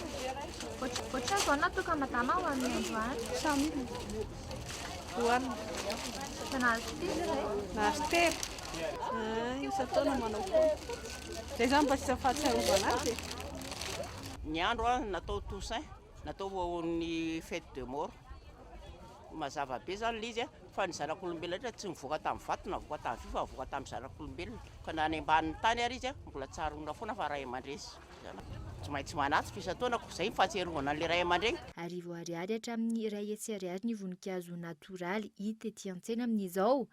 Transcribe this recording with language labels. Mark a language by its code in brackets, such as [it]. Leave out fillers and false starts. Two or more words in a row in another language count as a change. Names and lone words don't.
[mg] Ohatran'izao natoka madama ho amin'ny androany. Samy hoanina. Nahazo tery izay. Nahazo tery. Isan-taona manao foana. Izay zany mba tsy fahatsiarovana azy. Ny andro natao Toussaint, natao ny [fr] fête de mort. [mg] Mazava be zany l'izy fa ny zanak'olombelona tsy mivoaka tamin'ny vato na mivoaka tamin'ny fifa mivoaka tamin'ny zanak'olombelona ka na any ambanin'ny tany ary izy mbola tsaroana foana fa ray aman-dresy tsy maintsy manatsy fisan-taonako izay fahatserovana an'ilay ray aman-dreny. Arivo ariary hatramin'ny iray hetsy ariary ny voninkazo natoraly hita ety an-tsena amin'izao.